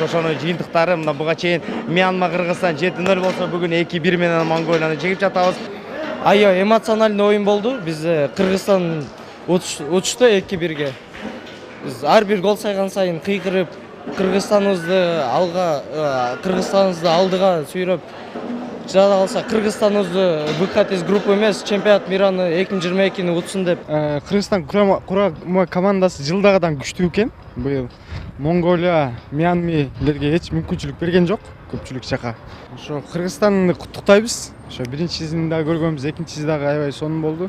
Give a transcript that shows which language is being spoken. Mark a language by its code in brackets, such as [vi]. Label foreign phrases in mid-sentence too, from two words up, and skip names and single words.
[ky] Ошону жыйынтыктары мына буга чейин Мьянма Кыргызстан 7-0 болсо бүгүн 2-1 менен Монголияны жеңип жатабыз. Айо, эмоциональный оюн болду. Биз Кыргызстан учту 2-1. Биз ар бир гол сайган сайын кыйкырып, Кыргызстаныбызды алдыга сүйрөп жада калса, Кыргызстаныбызды [ru] выход из группы [ky] эмес, чемпионат мираны 2022-ни утсун деп. Кыргызстан курама командасы жылдагыдан күчтүү экен. Быйыл Монголия, Мьянмалерге эч мүмкүнчүлүк берген жок, көпчүлүк жака. Ошо Кыргызстанды куттуктайбыз. Ошо биринчисин да көргөнбүз, экинчиси дагы аябай сонун болду.